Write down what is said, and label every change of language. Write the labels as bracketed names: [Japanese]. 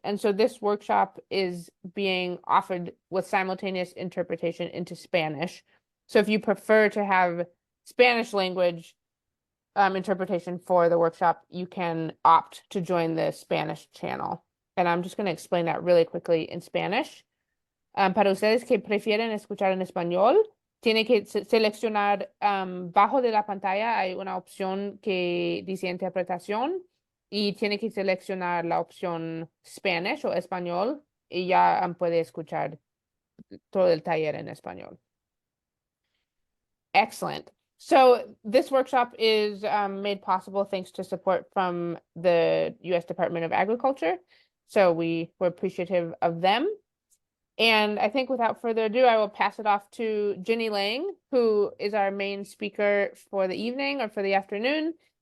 [English] And so this workshop is being offered with simultaneous interpretation into Spanish. So if you prefer to have Spanish language interpretation for the workshop, you can opt to join the Spanish channel. And I'm just going to explain that really quickly in Spanish. [Spanish] Para ustedes que prefieren escuchar en español, tiene que seleccionar bajo de la pantalla hay una opción que dice interpretación y tiene que seleccionar la opción Spanish o español y ya puede escuchar todo el taller en español. [English] Excellent. So this workshop is made possible thanks to support from the U.S. Department of Agriculture. So we're appreciative of them. And I think without further ado, I will pass it off to Ginny Lang, who is our main speaker for the evening or for the afternoon.